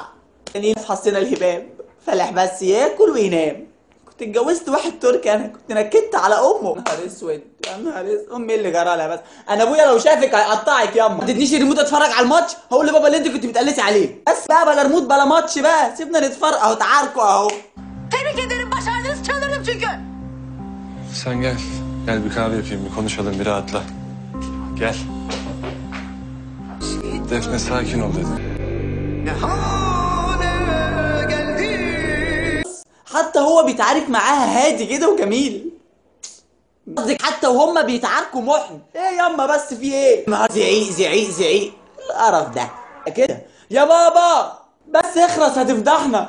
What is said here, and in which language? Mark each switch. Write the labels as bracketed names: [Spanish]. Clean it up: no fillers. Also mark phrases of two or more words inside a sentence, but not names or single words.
[Arabic] يعني في حسنا الهباب فلاح بس ياكل وينام. كنت اتجوزت واحد تركي، انا كنت نكدت على امه. يا نهار اسود يا نهار اسود، امي اللي جرى لها. بس انا ابويا لو شافك هيقطعك ياما. ما تدينيش الريموت اتفرج على الماتش، هقول لبابا اللي انت كنت بتقلسي عليه. بس بقى بلا ريموت بلا ماتش بقى، سيبنا نتفرج اهو، تعاركوا اهو. [Turkish] Tebrik ederim, başardınız, çalırım çünkü. Sen gel. Gel bir kahve yapayım, bir konuşalım, bir rahatla. Gel. Defne sakin ol dedi. [Arabic] حتى هو بيتعارك معاها هادي كده وجميل. قصدك حتى وهم بيتعاركوا محن. ايه ياما بس في ايه؟ زعيق زعيق زعيق، القرف ده كده. يا بابا بس اخرس هتفضحنا.